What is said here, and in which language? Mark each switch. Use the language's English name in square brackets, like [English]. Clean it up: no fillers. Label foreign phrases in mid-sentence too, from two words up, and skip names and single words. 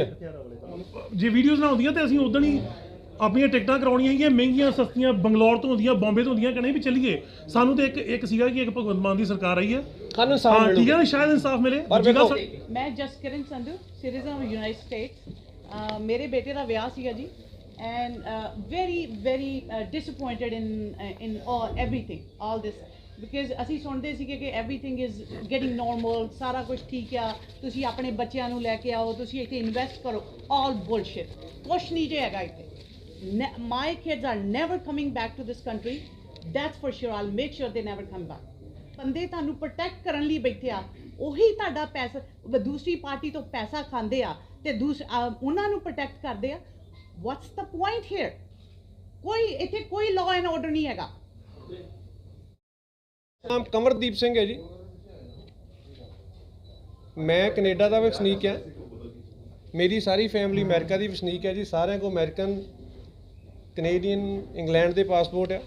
[Punjabi] ਜੇ ਵੀਡੀਓਜ਼ ਨਾ ਹੁੰਦੀਆਂ ਤੇ ਅਸੀਂ ਉਦੋਂ ਹੀ ਆਪਣੀਆਂ ਟਿਕਟਾਂ ਕਰਾਉਣੀਆਂ ਹੈਗੀਆਂ, ਮਹਿੰਗੀਆਂ ਸਸਤੀਆਂ ਬੰਗਲੌਰ ਤੋਂ ਹੁੰਦੀਆਂ, ਬੰਬੇ ਤੋਂ ਹੁੰਦੀਆਂ, ਕਹਿੰਦੇ ਵੀ ਚੱਲੀਏ। ਸਾਨੂੰ ਤੇ ਇੱਕ ਸੀਗਾ ਕਿ ਇੱਕ ਭਗਵੰਤ ਮਾਨ ਦੀ ਸਰਕਾਰ ਆਈ ਹੈ, ਸਾਨੂੰ ਇਨਸਾਫ ਮਿਲੂ, ਠੀਕ ਹੈ ਨਾ, ਸ਼ਾਇਦ ਇਨਸਾਫ ਮਿਲੇ। ਮੈਂ ਜਸਕਿਰਨ ਸੰਧੂ, [English] citizen of United States. [Punjabi] ਮੇਰੇ ਬੇਟੇ ਦਾ ਵਿਆਹ ਸੀਗਾ ਜੀ, [English] and very disappointed in everything, all this, because [Punjabi] ਅਸੀਂ ਸੁਣਦੇ ਸੀਗੇ ਕਿ [English] everything is getting normal, [Punjabi] ਸਾਰਾ ਕੁਝ ਠੀਕ ਆ, ਤੁਸੀਂ ਆਪਣੇ ਬੱਚਿਆਂ ਨੂੰ ਲੈ ਕੇ ਆਓ, ਤੁਸੀਂ ਇੱਥੇ ਇਨਵੈਸਟ ਕਰੋ। [English] all bullshit, [Punjabi] ਕੁਛ ਨਹੀਂ ਜੇ ਹੈਗਾ ਇੱਥੇ। [English] My kids are never coming back to this country, that's for sure. I'll make sure they never come back. [Punjabi] ਬੰਦੇ ਤੁਹਾਨੂੰ ਪ੍ਰੋਟੈਕਟ ਕਰਨ ਲਈ ਬੈਠੇ ਆ, ਉਹੀ ਤੁਹਾਡਾ ਪੈਸਾ ਦੂਸਰੀ ਪਾਰਟੀ ਤੋਂ ਪੈਸਾ ਖਾਂਦੇ ਆ ਤੇ ਉਹਨਾਂ ਨੂੰ ਪ੍ਰੋਟੈਕਟ ਕਰਦੇ ਆ। [English] What's the point here? [Punjabi] ਕੋਈ ਇੱਥੇ ਕੋਈ [English] law and order [Punjabi] ਨਹੀਂ ਹੈਗਾ। ਨਾਮ ਕਮਰਦੀਪ ਸਿੰਘ ਹੈ ਜੀ, ਮੈਂ ਕੈਨੇਡਾ ਦਾ ਵਸਨੀਕ ਹਾਂ, ਮੇਰੀ ਸਾਰੀ ਫੈਮਿਲੀ ਅਮਰੀਕਾ ਦੀ ਵਸਨੀਕ ਹੈ ਜੀ। ਸਾਰਿਆਂ ਕੋਲ ਅਮਰੀਕਨ, ਕੈਨੇਡੀਅਨ, ਇੰਗਲੈਂਡ ਦੇ ਪਾਸਪੋਰਟ ਆ।